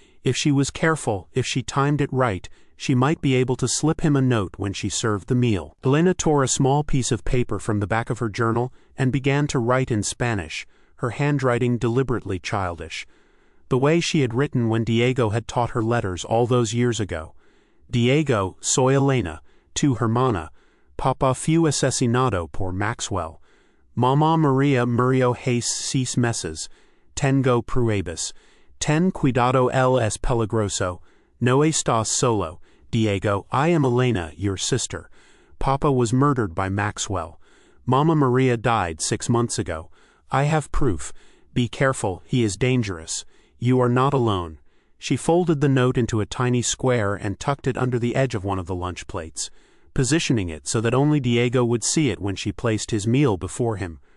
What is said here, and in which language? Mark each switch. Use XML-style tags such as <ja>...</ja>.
<en>If she was careful, if she timed it right, she might be able to slip him a note when she served the meal. Elena tore a small piece of paper from the back of her journal and began to write in Spanish, her handwriting deliberately childish. The way she had written when Diego had taught her letters all those years ago.</en> <es>Diego, soy Elena, tu hermana, Papa fue asesinado por Maxwell. Mamá María murió hace 6 meses. Tengo pruebas. Ten cuidado él es peligroso. No estás solo.</es> <en>Diego, I am Elena, your sister. Papa was murdered by Maxwell. Mama Maria died 6 months ago. I have proof. Be careful, he is dangerous. You are not alone. She folded the note into a tiny square and tucked it under the edge of one of the lunch plates, positioning it so that only Diego would see it when she placed his meal before him.</en>